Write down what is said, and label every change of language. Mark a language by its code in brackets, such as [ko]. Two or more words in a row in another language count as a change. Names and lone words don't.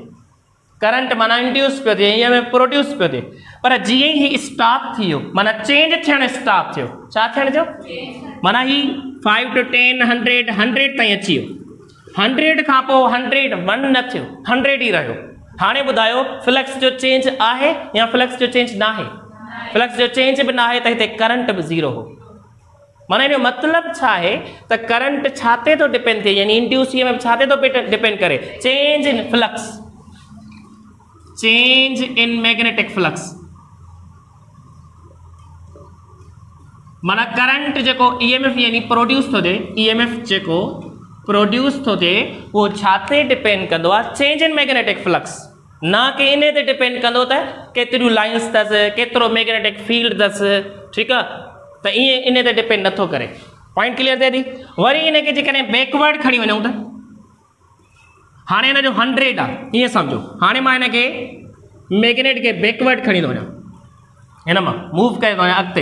[sd] करंट माना इंड्यूस पियो थिए, [en] EMF produce [sd] पियो थिए। पर जीअं ई स्टॉप थी वियो, माना चेंज थियण स्टॉप थियो, छा थियण जो? माना ही 5 to 10 100 ताईं अची वियो, 100 खां पोइ 101 न थियो, 100 ई रहियो। हाणे ॿुधायो, फ्लक्स जो चेंज आहे या फ्लक्स जो चेंज न आहे? फ्लक्स जो चेंज भी ना है, तो हिते करंट भी 0 हो। माना इन मतलब छा है, तो करंट छाते तो डिपेंड थे, यानी [en] induce EMF [sd] छाते तो डिपेंड करे? [en] change in flux, change in magnetic flux. [sd] माना करंट जेको EMF यानी प्रोड्यूस तो थे, EMF जेको प्रोड्यूस तो थे, वो छाते डिपेंड कंदो आहे? [en] change in magnetic flux, [sd] ना कि इन ते डिपेंड कंदो त केतिरियूं लाइन्स अथसि, केतिरो [en] magnetic field [sd] अथसि। ठीकु आहे, त ईअं इन ते डिपेंड नथो करे। [en] point clear [sd] थिए थी? वरी इन खे जेकॾहिं बैकवर्ड खणी वञूं त, हाणे हिन जो 100 आहे, ईअं सम्झो, हाणे मां हिन खे मैग्नेट खे बैकवर्ड खणी थो वञां, हिन मां मूव करे थो वञां अॻिते।